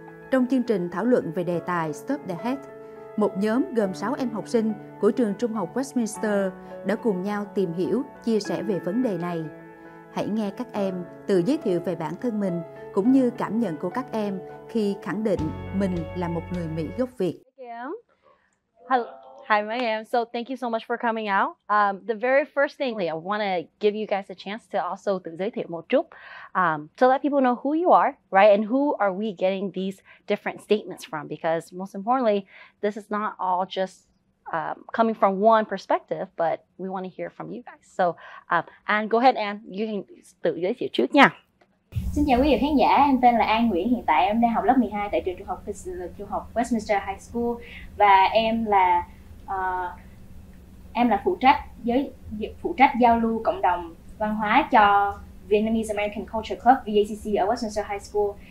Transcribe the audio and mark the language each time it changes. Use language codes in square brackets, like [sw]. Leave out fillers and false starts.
[vi] Trong chương trình thảo luận về đề tài Stop the Hate, một nhóm gồm 6 em học sinh của trường trung học Westminster đã cùng nhau tìm hiểu, chia sẻ về vấn đề này. Hãy nghe các em tự giới thiệu về bản thân mình cũng như cảm nhận của các em khi khẳng định mình là một người Mỹ gốc Việt. [en] Hi, my am. So thank you so much for coming out. The very first thing, I want to give you guys a chance to also [vi] tự giới thiệu một chút, [en] to let people know who you are, right? And who are we getting these different statements from? Because most importantly, this is not all just coming from one perspective, but we want to hear from you guys. So, Anne, go ahead, Anne. You can [vi] tự giới thiệu trước nha. Xin chào quý vị khán giả, em tên là An Nguyễn, hiện tại em đang học lớp 12 tại trường trung học Westminster High School và em là phụ trách giao lưu cộng đồng văn hóa cho Vietnamese American Culture Club VACC ở Westminster High School.